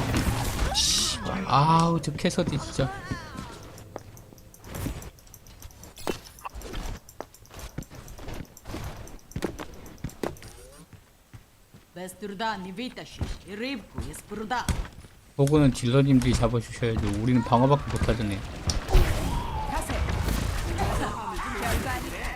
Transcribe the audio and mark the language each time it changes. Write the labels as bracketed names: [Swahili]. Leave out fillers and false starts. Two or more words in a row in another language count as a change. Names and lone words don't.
[Korean] 씨, 아우 저 캐서디 진짜. [Russian] Без труда не вытащишь и рыбку из пруда. [Korean] 그거는 딜러님들이 잡아주셔야죠. 우리는 방어밖에 못하잖아요. 가세. 별거 아니야.